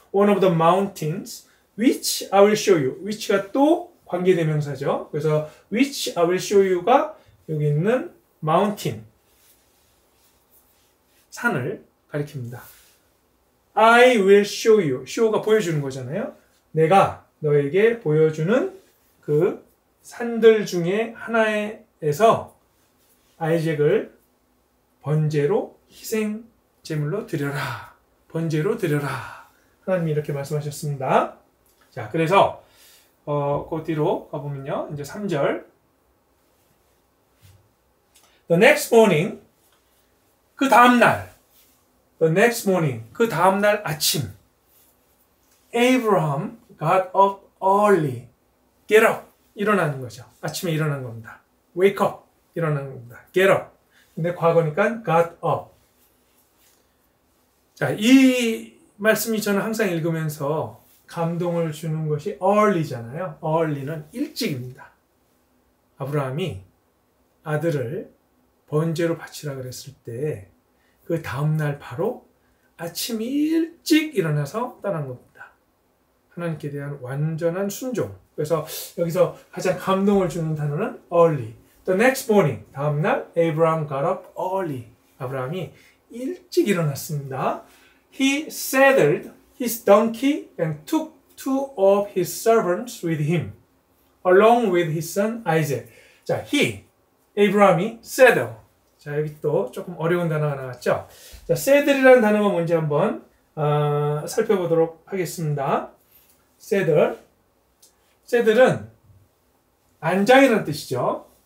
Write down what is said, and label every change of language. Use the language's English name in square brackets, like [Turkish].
[English] one of the mountains which I will show you. [Korean] which가 또 관계대명사죠. 그래서 [English] which I will show you [Korean] 가 여기 있는 mountain, 산을 가리킵니다. [English] I will show you. [Korean] show가 보여주는 거잖아요. 내가 너에게 보여주는 그 산들 중에 하나에서 아이잭을 번제로 희생 제물로 드려라. 번제로 드려라. 하나님이 이렇게 말씀하셨습니다. 자, 그래서 그 뒤로 가보면요. 이제 3절. [English] The next morning, [Korean] 그 다음날, [English] the next morning, [Korean] 그 다음날 아침, [English] Abraham got up early. [Korean] get up, 일어나는 거죠. 아침에 일어난 겁니다. wake up, 일어나는 겁니다. [English] get up. [Korean] 근데 과거니까 got up. 자, 이 말씀이 저는 항상 읽으면서 감동을 주는 것이 early잖아요. early는 일찍입니다. 아브라함이 아들을 번제로 바치라 그랬을 때 그 다음날 바로 아침 일찍 일어나서 떠난 겁니다. 하나님께 대한 완전한 순종. 그래서 여기서 가장 감동을 주는 단어는 early. [English] The next morning. [Korean] 다음날 [English] Abraham got up early. [Korean] 아브라함이 일찍 일어났습니다. [English] He saddled his donkey and took 2 of his servants with him, along with his son Isaac. [Korean] 자, Abraham이 saddle. 자, 여기 또 조금 어려운 단어가 나왔죠. 자, saddle이라는 단어가 뭔지 한번 살펴보도록 하겠습니다. saddle은 안장이라는 뜻이죠.